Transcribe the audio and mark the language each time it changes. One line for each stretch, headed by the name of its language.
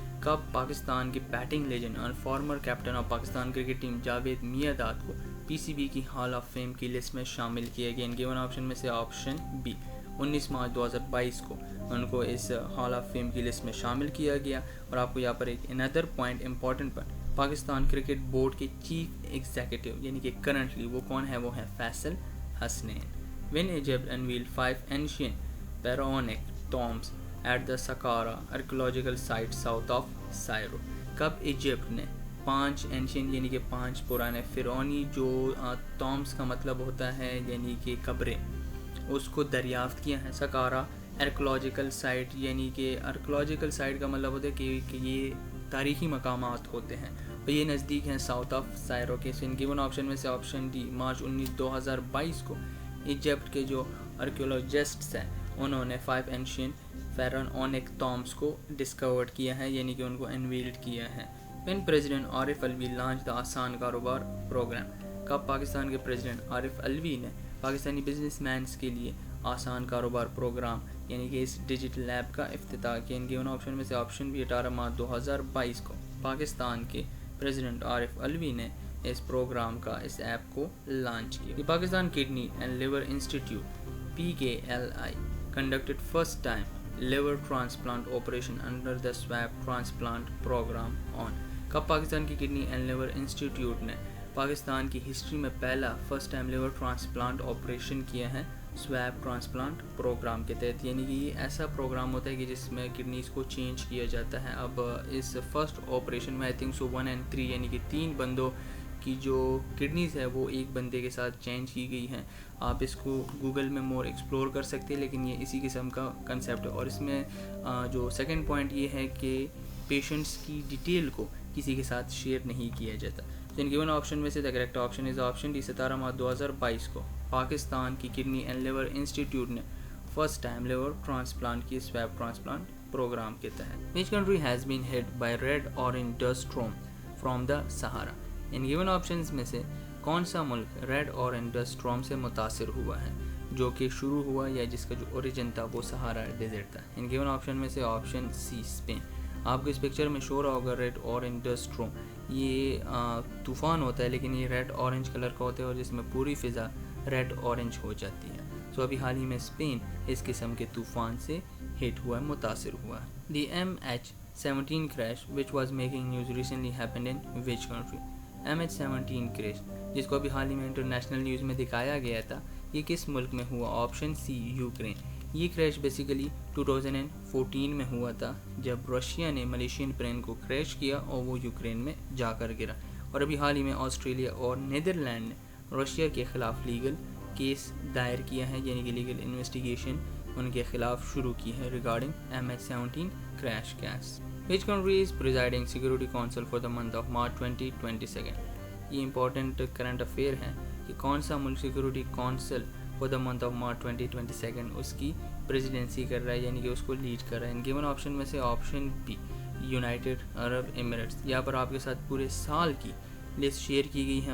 Urdu: کب پاکستان کے batting legend اور farmer captain of Pakistan cricket team Javed Miandad کو PCB کی ہال آف فیم کی لسٹ میں شامل کیا گیا؟ ان گیون آپشن میں سے آپشن بی 19 مارچ 2022 کو ان کو اس ہال آف فیم کی لسٹ میں شامل کیا گیا. اور آپ کو یہاں پر ایک اندر پوائنٹ امپورٹنٹ پر پاکستان کرکٹ بورڈ کے چیف ایگزیکٹو یعنی کہ کرنٹلی وہ کون ہے, وہ ہے Faisal Hasnain.
English: When Egypt unveiled 5 ancient pharaonic tombs at the Saqqara archaeological site south of Cairo.
Urdu: کب ایجپٹ نے 5 ancient یعنی کہ 5 پرانے فرعونی جو tombs کا مطلب ہوتا ہے یعنی کہ قبریں, اس کو دریافت کیا ہے؟ سکارا آرکیولوجیکل سائٹ یعنی کہ آرکیولوجیکل سائٹ کا مطلب ہوتا ہے کہ یہ تاریخی مقامات ہوتے ہیں اور یہ نزدیک ہیں ساؤتھ آف سائرو کے. ان گیون آپشن میں سے آپشن ڈی مارچ 19 2022 کو ایجپٹ کے جو آرکیولوجسٹس ہیں انہوں نے 5
English: ancient pharaonic tombs
Urdu: کو ڈسکورڈ کیا ہے یعنی کہ ان کو انویلڈ کیا ہے.
English: When president Arif Alvi launch the Asaan Karobar program.
Urdu: کب پاکستان کے پریزیڈنٹ عارف الوی نے پاکستانی بزنس مینس کے لیے آسان کاروبار پروگرام یعنی کہ اس ڈیجیٹل ایپ کا افتتاح کیا؟ ان گیون آپشن میں سے آپشن بھی 18 مارچ 2022 کو پاکستان کے پریزیڈنٹ عارف الوی نے اس پروگرام کا اس ایپ کو لانچ کیا.
English: Pakistan kidney and liver institute PKLI conducted first time liver transplant operation under the swab transplant program on.
Urdu: کب پاکستان کی کڈنی اینڈ لیور انسٹیٹیوٹ نے پاکستان کی ہسٹری میں پہلا first time liver transplant operation کیا ہے سویب ٹرانسپلانٹ پروگرام کے تحت؟ یعنی کہ یہ ایسا پروگرام ہوتا ہے کہ جس میں کڈنیز کو چینج کیا جاتا ہے. اب اس فرسٹ آپریشن میں آئی تھنک سو 1 and 3 یعنی کہ 3 بندوں کی جو کڈنیز ہے وہ ایک بندے کے ساتھ چینج کی گئی ہیں. آپ اس کو گوگل میں مور ایکسپلور کر سکتے ہیں لیکن یہ اسی قسم کا کنسیپٹ ہے. اور اس میں جو سیکنڈ پوائنٹ یہ ہے کہ پیشنٹس کی ڈیٹیل کو کسی کے ساتھ شیئر نہیں کیا جاتا. ان گیون آپشن میں سے the correct option is option D 17 March 2022 کو پاکستان کی کڈنی اینڈ لیور انسٹیٹیوٹ نے فرسٹ ٹائم لیور ٹرانسپلانٹ کی سویب ٹرانسپلانٹ پروگرام کے تحت.
English: Which country has been hit by red orange dust storm from the Sahara?
Urdu: In
English: given options
Urdu: میں سے کون سا ملک ریڈ اورنج ڈسٹ اسٹارم سے متاثر ہوا ہے جو کہ شروع ہوا یا جس کا جو اوریجن تھا وہ سہارا ڈیزرٹ تھا؟ ان گیون آپشن میں سے آپشن سی اسپین. آپ کو اس پکچر میں شو رہا ہوگا ریڈ اورنج ڈسٹ اسٹارم. یہ طوفان ہوتا ہے لیکن یہ ریڈ اورنج کلر کا ہوتا ہے اور جس میں پوری فضا ریڈ اورنج ہو جاتی ہے. سو ابھی حال ہی میں اسپین اس قسم کے طوفان سے ہٹ ہوا ہے، متاثر ہوا ہے.
English: The MH17 crash which was making news recently happened in which country?
Urdu: MH17 crash جس کو ابھی حال ہی میں انٹرنیشنل نیوز میں دکھایا گیا تھا، یہ کس ملک میں ہوا؟ Option C Ukraine. یہ کریش بیسیکلی 2014 میں ہوا تھا جب رشیا نے ملیشین پلین کو کریش کیا اور وہ یوکرین میں جا کر گرا. اور ابھی حال ہی میں آسٹریلیا اور نیدرلینڈ نے رشیا کے خلاف لیگل کیس دائر کیا ہے، یعنی کہ لیگل انویسٹیگیشن ان کے خلاف شروع کی ہے regarding MH17 crash case.
English: Which country is presiding Security Council for the month of March 2022?
Urdu: یہ امپورٹنٹ کرنٹ افیئر ہے کہ کون سا ملک
English: security council for the month of March 2022
Urdu: اس کی پریزیڈنسی کر رہا ہے، یعنی کہ اس کو لیڈ کر رہا ہے. ان گیون آپشن میں سے آپشن بی یونائٹڈ عرب ایمریٹس. یہاں پر آپ کے ساتھ پورے سال کی لسٹ شیئر کی گئی ہے.